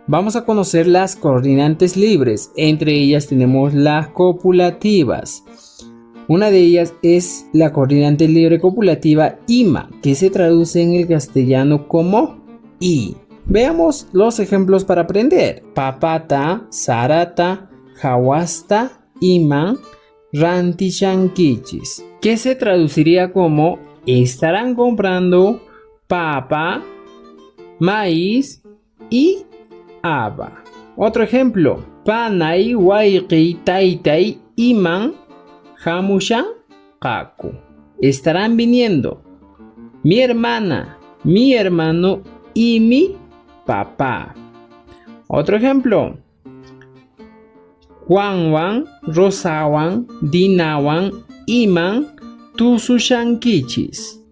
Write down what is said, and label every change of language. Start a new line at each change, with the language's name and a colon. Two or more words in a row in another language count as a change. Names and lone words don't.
Spanish: Vamos a conocer las coordinantes libres. Entre ellas tenemos las copulativas. Una de ellas es la coordinante libre copulativa ima, que se traduce en el castellano como i. Veamos los ejemplos para aprender.
Quechua: Papata, sarata, hawasta, iman, rantishankichis,
Spanish: que se traduciría como estarán comprando papa, maíz y haba. Otro ejemplo.
Quechua: Panay, wayqi, taytay, iman, hamushan, kaku.
Spanish: Estarán viniendo mi hermana, mi hermano y mi papá. Otro ejemplo.
Quechua: Juanwan, Rosawan, Dinawan, Iman, Tusushankichis.